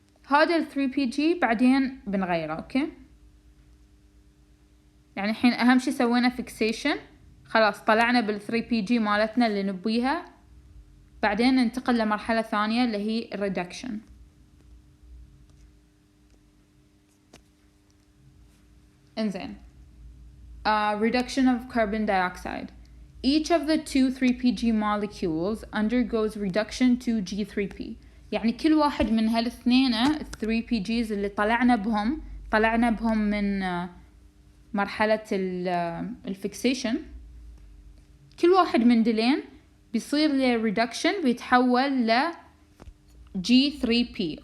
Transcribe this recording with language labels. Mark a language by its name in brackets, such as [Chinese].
[Arabic] هذا ال 3PG بعدين بنغيره. اوكي، يعني الحين اهم شي سوينا فيكسيشن، خلاص طلعنا بال 3PG مالتنا اللي نبيها. بعدين ننتقل لمرحلة ثانية اللي هي الريدكشن. [English] انزين reduction of carbon dioxide. Each of the two 3PG molecules undergoes reduction to G3P. [Arabic] يعني كل واحد من هالاثنين 3PGs اللي طلعنا بهم من مرحلة الفيكسيشن، كل واحد من دلين بيصير له reduction، بيتحول ل G3P.